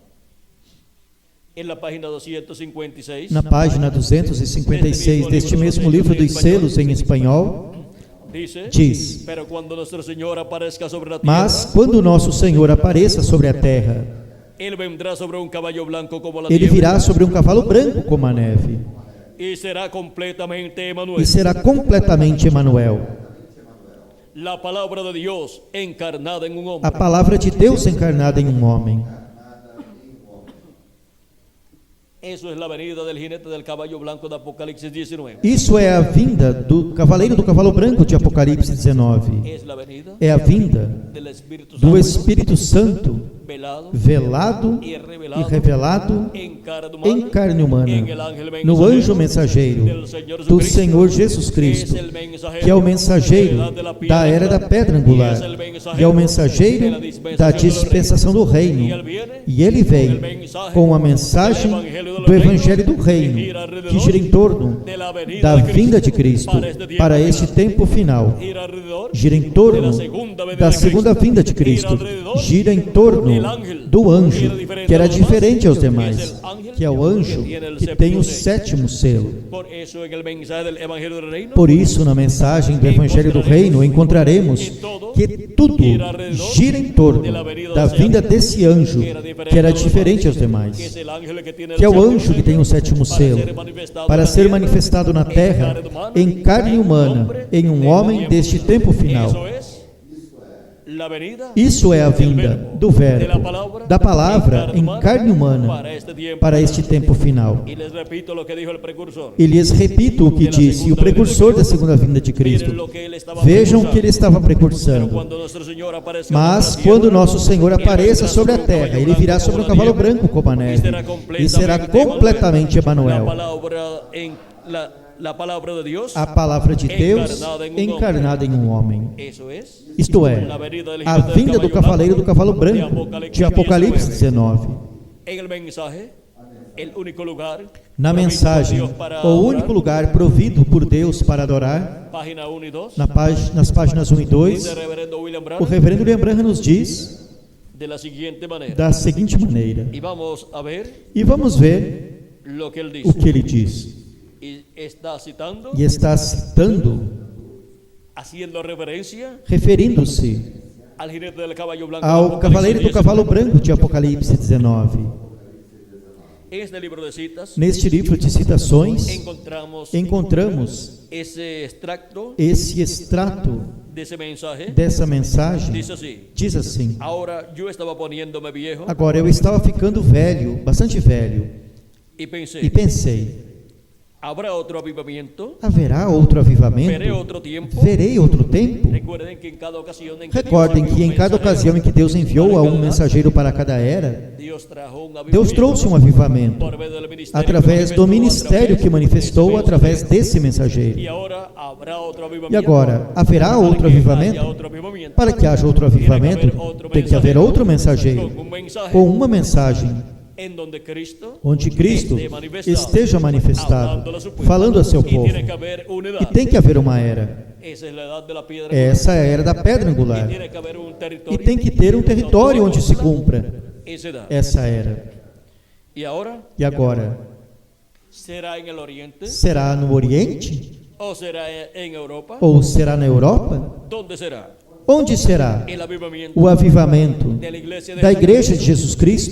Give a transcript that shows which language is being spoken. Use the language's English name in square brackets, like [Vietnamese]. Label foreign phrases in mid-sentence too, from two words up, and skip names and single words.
[Portuguese] Na página 256 deste mesmo livro dos selos em espanhol, diz: mas quando o nosso Senhor apareça sobre a terra, ele virá sobre um cavalo branco como a neve, e será completamente Emanuel. [Spanish] La palabra de Dios encarnada en un hombre. [Portuguese] A palavra de Deus encarnada em um homem. [Spanish] Eso es la venida del jinete del caballo blanco de Apocalipsis 19. [Portuguese] Isso é a vinda do cavaleiro do cavalo branco de Apocalipse 19. [Spanish] Es la venida [Portuguese] É a vinda [Spanish] del Espíritu [Portuguese] do [Spanish] Santo [Portuguese] Espírito Santo [Spanish] velado [Portuguese] velado [Spanish] y [Portuguese] e [Spanish] revelado [Portuguese] revelado [Spanish] en carne humana, [Portuguese] em carne humana, [Spanish] en el ángel [Portuguese] no anjo mensageiro [Spanish] del Señor [Portuguese] do [Spanish] Jesucristo, [Portuguese] Senhor Jesus Cristo, [Spanish] es el mensajero que [Portuguese] é o mensageiro da era da pedra angular, e é o mensageiro da dispensação do reino. E ele vem com a mensagem do Evangelho do Reino, que gira em torno da vinda de Cristo para este tempo final, gira em torno da segunda vinda de Cristo, gira em torno do anjo, que era diferente aos demais, que é o anjo que tem o sétimo selo. [Spanish] Por eso en el mensaje del Evangelio del Reino, [Portuguese] Por isso, na mensagem do Evangelho do Reino, encontraremos que tudo gira em torno da vinda desse anjo, que era diferente aos [Spanish] que es [Portuguese] demais, [Spanish] el ángel que tiene [Portuguese] que é o [Spanish] el [Portuguese] anjo que tem o sétimo selo, para ser manifestado na terra em carne humana, em um homem deste tempo final. [Spanish] Eso es la venida [Portuguese] Isso é a vinda do Verbo, da palavra em carne humana, para este tempo final. [Spanish] Y les repito lo que dijo el precursor. [Portuguese] E lhes repito o que disse o precursor da segunda vinda de Cristo. [Spanish] Miren lo que él estaba [Portuguese] Vejam o que ele [Spanish] precursando. [Portuguese] estava precursando. [Spanish] Cuando nuestro Señor aparezca [Portuguese] Mas [Spanish] sobre la [Portuguese] quando [Spanish] tierra, [Portuguese] nosso Senhor apareça Ele sobre a virá terra, ele virá sobre um cavalo branco como a neve, e será completamente Emanuel. [Spanish] La palabra de Dios, [Portuguese] A palavra de Deus encarnada em um homem. [Spanish] eso es [Portuguese] Isto é, a vinda do cavaleiro do cavalo branco de Apocalipse 19. [Spanish] en el mensaje, el único lugar, [Portuguese] Na mensagem, o único lugar provido por Deus para adorar, [Spanish] página 1 y 2, [Portuguese] nas páginas 1 e 2, [Spanish] dice el reverendo William [Portuguese] o [Spanish] Branham [Portuguese] reverendo William Branham nos diz [Spanish] de la siguiente manera. [Portuguese] da seguinte maneira. [Spanish] Y vamos a ver [Portuguese] E vamos ver [Spanish] lo que él [Portuguese] o [Spanish] dice. [Portuguese] que ele diz. [Spanish] Y está citando, [Portuguese] E está citando, [Spanish] haciendo referencia [Portuguese] referindo-se [Spanish] al jinete del caballo blanco. de [Portuguese] ao [Spanish] Apocalipsis [Portuguese] cavaleiro do [Spanish] 19. [Portuguese] cavalo branco de Apocalipse 19. [Spanish] En este libro de citas [Portuguese] Neste livro de citações, [Spanish] encontramos ese extracto [Portuguese] esse extrato [Spanish] de ese mensaje. [Portuguese] dessa mensagem. [Spanish] Dice así: [Portuguese] Diz assim: [Spanish] ahora yo estaba poniéndome viejo [Portuguese] agora eu estava ficando velho, bastante velho, [Spanish] y pensé, [Portuguese] e pensei, [Spanish] ¿habrá otro avivamiento? [Portuguese] haverá outro [Spanish] ¿Veré [Portuguese] avivamento? [Spanish] otro tiempo? [Portuguese] Verei outro tempo? [Spanish] Recuerden que en cada ocasión en que [Portuguese] Recordem que em cada ocasião em que Deus enviou a um mensageiro para cada era, [Spanish] Dios trajo un [Portuguese] Deus trouxe um avivamento [Spanish] por medio del ministerio [Portuguese] através do ministério que manifestou através desse [Spanish] Y [Portuguese] mensageiro. [Spanish] ahora habrá otro avivamiento. [Portuguese] E agora, haverá outro [Spanish] Para que haya [Portuguese] avivamento? [Spanish] otro avivamiento. [Portuguese] Para que haja outro avivamento, tem que haver outro mensageiro [Spanish] Con un mensaje [Portuguese] com uma mensagem [Spanish] en donde Cristo [Portuguese] onde Cristo [Spanish] esté manifestado, [Portuguese] esteja manifestado, [Spanish] hablando a su pueblo. [Portuguese] falando a seu [Spanish] Y [Portuguese] povo. [Spanish] tiene que haber una [Portuguese] E [Spanish] edad. [Portuguese] tem que haver uma era. [Spanish] Esa es la edad de la piedra. [Portuguese] Essa é a era da pedra [Spanish] Y [Portuguese] angular. [Spanish] tiene que haber un [Portuguese] E [Spanish] territorio. [Portuguese] tem que ter um território onde se cumpra [Spanish] Esa edad. [Portuguese] essa era. [Spanish] Y ahora, [Portuguese] E agora, [Spanish] ¿será en el oriente? [Portuguese] será no Oriente? [Spanish] ¿O será en Europa? [Portuguese] Ou será na Europa? [Spanish] ¿Dónde será? [Portuguese] Onde será [Spanish] El avivamiento [Portuguese] o avivamento [Spanish] de la iglesia [Portuguese] da Igreja de Jesus Cristo